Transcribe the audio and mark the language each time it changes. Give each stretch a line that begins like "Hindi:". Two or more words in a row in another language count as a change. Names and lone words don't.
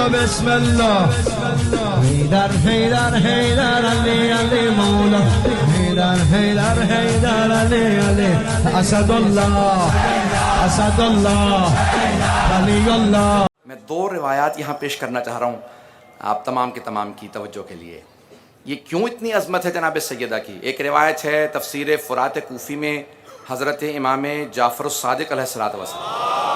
Arabic: بسم الله حيدر حيدر حيدر علي علي مولا حيدر حيدر حيدر علي علي
Urdu: اسد الله ولی اللہ. میں دو روایات یہاں پیش کرنا چاہ رہا ہوں آپ تمام کے تمام کی توجہ کے لیے. یہ کیوں اتنی عظمت ہے جناب سیدہ کی؟ ایک روایت ہے تفسیر فرات کوفی میں حضرت امام جعفر الصادق
Arabic: علیہ الصلوۃ والسلام.